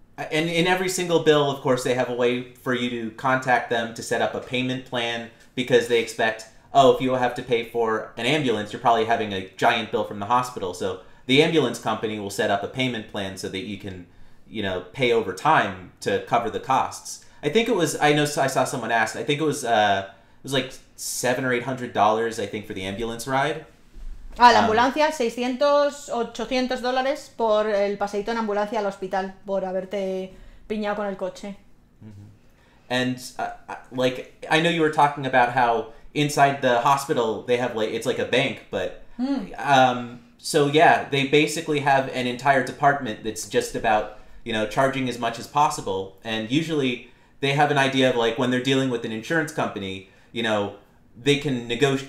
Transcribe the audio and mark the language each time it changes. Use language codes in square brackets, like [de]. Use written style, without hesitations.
[en] And in every single bill, of course, they have a way for you to contact them to set up a payment plan because they expect, oh, if you have to pay for an ambulance, you're probably having a giant bill from the hospital. So the ambulance company will set up a payment plan so that you can, you know, pay over time to cover the costs. I think it was, I saw someone ask, I think it was like $700 or $800, I think, for the ambulance ride. [es] La ambulancia, $600, $800 por el paseíto en ambulancia al hospital, por haberte piñado con el coche. [en] And, like, I know you were talking about how inside the hospital they have, like, it's like a bank, but, so yeah, they basically have an entire department that's just about, you know, charging as much as possible, and usually they have an idea of, like, when they're dealing with an insurance company, you know, they can negotiate.